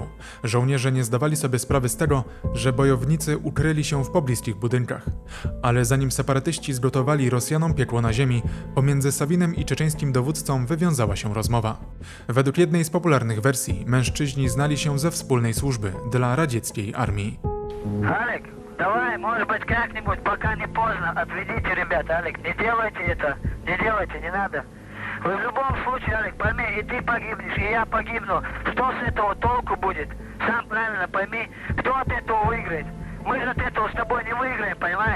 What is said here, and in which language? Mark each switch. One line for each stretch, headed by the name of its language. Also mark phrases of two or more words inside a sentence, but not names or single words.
Polish: Żołnierze nie zdawali sobie sprawy z tego, że bojownicy ukryli się w pobliskich budynkach. Ale zanim separatyści zgotowali Rosjanom piekło na ziemi, pomiędzy Sawinem i czeczeńskim dowódcą wywiązała się rozmowa. Według jednej z popularnych wersji mężczyźni znali się ze wspólnej służby dla radzieckiej armii.
Russian: Алик, давай, может быть, как-нибудь, пока не поздно, отведите ребят, Алик, не делайте это, не надо. Вы в любом случае, Алик, пойми, и ты погибнешь, и я погибну. Что с этого толку будет? Сам правильно пойми, кто от этого выиграет? Мы же от этого с тобой не выиграем, понимаешь?